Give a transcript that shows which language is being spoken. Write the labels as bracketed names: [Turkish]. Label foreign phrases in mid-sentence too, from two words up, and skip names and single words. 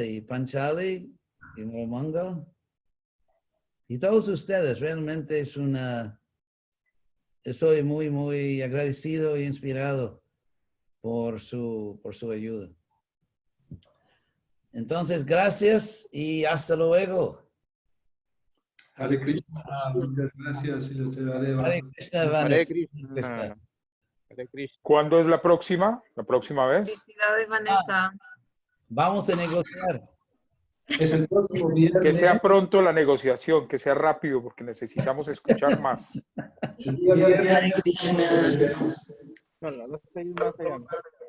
[Spanish] Y Panchali y Moramanga y todos ustedes, realmente estoy muy, muy agradecido e inspirado por su ayuda. Entonces, gracias y hasta luego. Hare Krishna, muchas gracias, Silacharya Deva. Hare Krishna, Vanessa. Hare Krishna. Hare Krishna. ¿Cuándo es la próxima? ¿La próxima vez? Felicidades, Vanessa. Vamos a negociar. Es el próximo Que viernes. sea pronto la negociación, que sea rápido, porque necesitamos escuchar más. El día viernes. Hare Krishna. No, no, no estoy más allá.